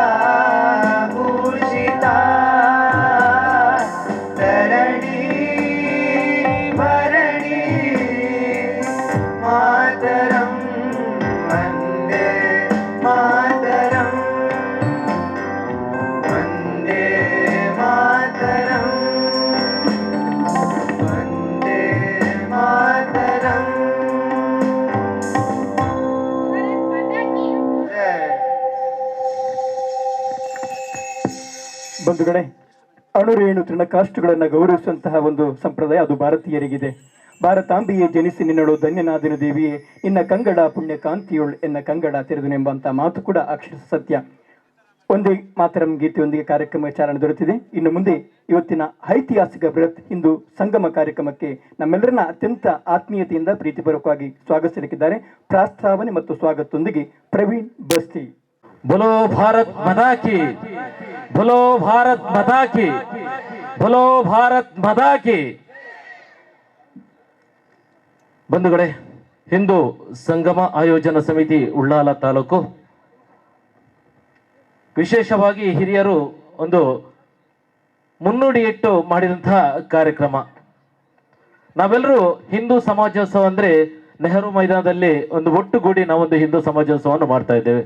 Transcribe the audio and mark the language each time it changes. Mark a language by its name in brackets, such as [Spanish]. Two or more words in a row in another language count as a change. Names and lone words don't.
[Sanskrit] भूषिता तरणि भरणि मातरं वन्दे मातरम् वन्दे मातरम् वन्दे मातरम् [Kannada] ಬಂಧುಗಳೇ, ಅಣುರೇಣು ತೃಣಕಾಷ್ಟುಗಳನ್ನು ಗೌರವಿಸುವಂತಹ ಒಂದು ಸಂಪ್ರದಾಯ ಅದು ಭಾರತೀಯರಿಗಿದೆ. ಭಾರತಾಂಬಿಯೇ ಜನಿಸಿ ನಿನ್ನಳು ಧನ್ಯನಾದಿನ ದೇವಿಯೇ ನಿನ್ನ ಕಂಗಡ ಪುಣ್ಯ ಕಾಂತಿಯೋಳ್ ಎನ್ನ ಕಂಗಡ ತೆರೆದುನೆಂಬಂತ ಮಾತು ಕೂಡ ಅಕ್ಷರ ಸತ್ಯ. ಒಂದೇ ಮಾತರಂ ಗೀತೆಯೊಂದಿಗೆ ಕಾರ್ಯಕ್ರಮ ಚಾಲನೆ ದೊರೆತಿದೆ. ಇನ್ನು ಮುಂದೆ ಇವತ್ತಿನ ಐತಿಹಾಸಿಕ ಬೃಹತ್ ಹಿಂದೂ ಸಂಗಮ ಕಾರ್ಯಕ್ರಮಕ್ಕೆ ನಮ್ಮೆಲ್ಲರನ್ನ ಅತ್ಯಂತ ಆತ್ಮೀಯತೆಯಿಂದ ಪ್ರೀತಿಪೂರ್ವಕವಾಗಿ ಸ್ವಾಗತಿಸಲಿಕ್ಕಿದ್ದಾರೆ. ಪ್ರಾಸ್ತಾವನೆ ಮತ್ತು ಸ್ವಾಗತದೊಂದಿಗೆ ಪ್ರವೀಣ್ ಬಸ್ತಿ. [Hindi] बोलो भारत माता की, बोलो भारत माता की, बोलो भारत माता की. [Kannada] ಬಂಧುಗಳೇ, ಹಿಂದೂ ಸಂಗಮ ಆಯೋಜನಾ ಸಮಿತಿ ಉಳ್ಳಾಲ ತಾಲೂಕು ವಿಶೇಷವಾಗಿ ಹಿರಿಯರು ಒಂದು ಮುನ್ನುಡಿಯಿಟ್ಟು ಮಾಡಿದಂತಹ ಕಾರ್ಯಕ್ರಮ. ನಾವೆಲ್ಲರೂ ಹಿಂದೂ ಸಮಾಜೋತ್ಸವ ಅಂದ್ರೆ ನೆಹರು ಮೈದಾನದಲ್ಲಿ ಒಂದು ಒಟ್ಟುಗೂಡಿ ನಾವೊಂದು ಹಿಂದೂ ಸಮಾಜೋತ್ಸವವನ್ನು ಮಾಡ್ತಾ ಇದ್ದೇವೆ.